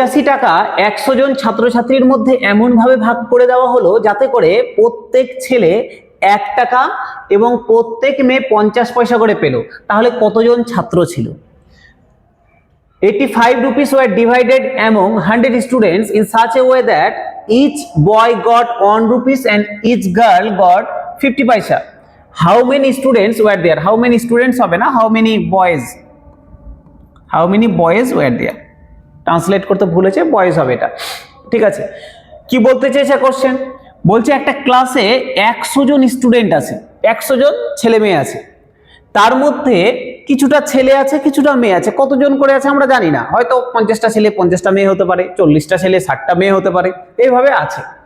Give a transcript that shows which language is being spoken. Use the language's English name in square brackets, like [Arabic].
[Bangla] টাকা 100 জন ছাত্রছাত্রীর মধ্যে এমন ভাবে ভাগ করে দেওয়া হলো যাতে করে প্রত্যেক ছেলে 1 টাকা এবং প্রত্যেক মেয়ে 50 পয়সা করে পেল। তাহলে কতজন ছাত্র ছিল? [English] 85 rupees were divided among 100 students in such a way that each boy got 1 rupees and each girl got 50 paisa. How many students were there? How many students [Bangla] হবে না, [English] how many boys? How many boys were there? [Bangla] Translate করতে ভুলেছে, boys হবে এটা, ঠিক আছে। কি বলতে চেয়েছে কোশ্চেন? বলছে একটা ক্লাসে 100 জন স্টুডেন্ট আছে, 100 জন ছেলে মেয়ে আছে। তার মধ্যে কিছুটা ছেলে আছে, কিছুটা মেয়ে আছে। কতজন করে আছে আমরা জানি না, হয়তো 50টা ছেলে 50টা মেয়ে হতে পারে, 40টা ছেলে 60টা মেয়ে হতে পারে, এইভাবে আছে।